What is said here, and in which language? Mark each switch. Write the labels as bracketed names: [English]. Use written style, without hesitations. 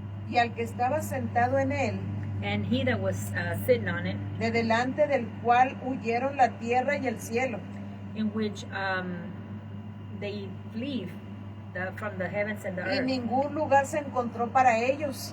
[Spanish] y al que estaba sentado en él, [English] and he that was sitting on it, [Spanish] de delante del cual huyeron la tierra y el cielo, [English] in which they flee from the heavens and the [Spanish] y [English] earth, [Spanish] ningún lugar se encontró para ellos.